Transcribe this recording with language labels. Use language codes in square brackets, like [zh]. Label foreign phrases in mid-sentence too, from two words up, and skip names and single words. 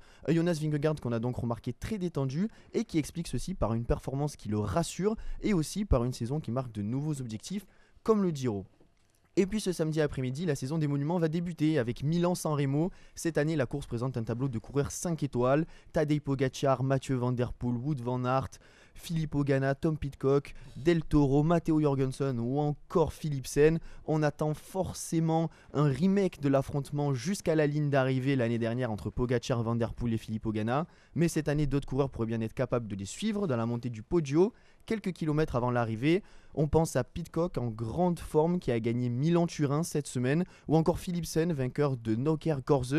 [fr] Jonas Vingegaard qu'on a donc remarqué très détendu et qui explique ceci par une performance qui le rassure et aussi par une saison qui marque de nouveaux objectifs comme le Giro. Et puis ce samedi après-midi, la saison des monuments va débuter avec Milan-San Remo. Cette année, la course présente un tableau de coureurs 5 étoiles. Tadej Pogacar, Mathieu Van Der Poel, Wout van Aert, Filippo Ganna, Tom Pidcock, Del Toro, Matteo Jorgensen ou encore Philipsen. On attend forcément un remake de l'affrontement jusqu'à la ligne d'arrivée l'année dernière entre Pogacar, Van Der Poel et Filippo Ganna. Mais cette année, d'autres coureurs pourraient bien être capables de les suivre dans la montée du Poggio. Quelques kilomètres avant l'arrivée, on pense à Pidcock en grande forme qui a gagné Milan-Turin cette semaine, ou encore Philipsen, vainqueur de Noker-Gorze.